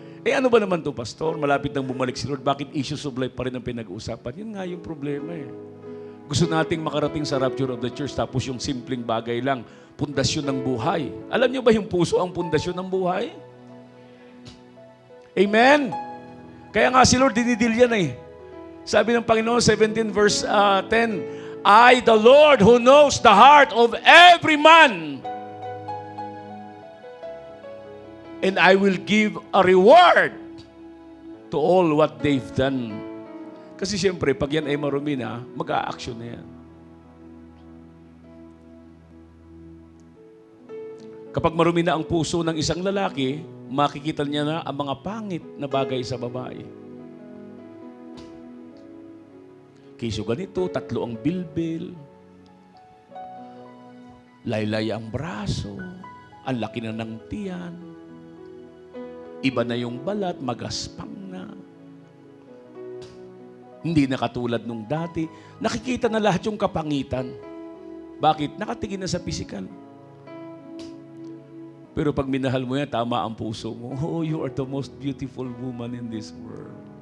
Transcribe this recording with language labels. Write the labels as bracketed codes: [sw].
[tl] Ano ba naman to, pastor? Malapit nang bumalik si Lord. Bakit issues of life pa rin ang pinag-uusapan? Yun nga yung problema eh. Gusto nating makarating sa rapture of the church tapos yung simpleng bagay lang, pundasyon ng buhay. Alam niyo ba yung puso ang pundasyon ng buhay? Amen? Kaya nga si Lord dinidil yan eh. Sabi ng Panginoon, [en] 17 verse 10, I, the Lord, who knows the heart of every man, and I will give a reward to all what they've done. [tl] Kasi siyempre, pag yan ay marumi na, mag-a-action na yan. Kapag marumi na ang puso ng isang lalaki, makikita niya na ang mga pangit na bagay sa babae. Kisyo ganito, 3 ang bilbil, laylay ang braso, ang laki na ng tiyan, iba na yung balat, magaspang na. Hindi na katulad nung dati. Nakikita na lahat yung kapangitan. Bakit? Nakatingin na sa pisikal. Pero pag minahal mo yan, tama ang puso mo. [en] Oh, you are the most beautiful woman in this world.